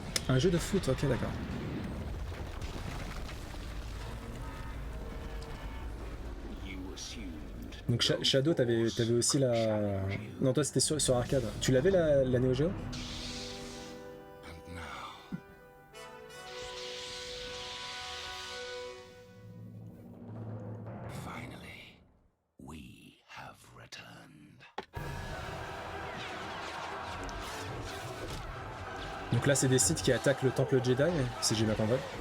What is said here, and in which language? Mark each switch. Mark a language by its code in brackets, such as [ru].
[fr] Un jeu de foot, ok, d'accord. [en] you assumed. [fr] Donc Shadow, t'avais aussi la... Non, toi c'était sur arcade. Tu l'avais la Neo Geo? [en] And now, finally, we have returned. [fr] Donc là, c'est des Sith qui attaquent le temple Jedi, si j'ai bien compris.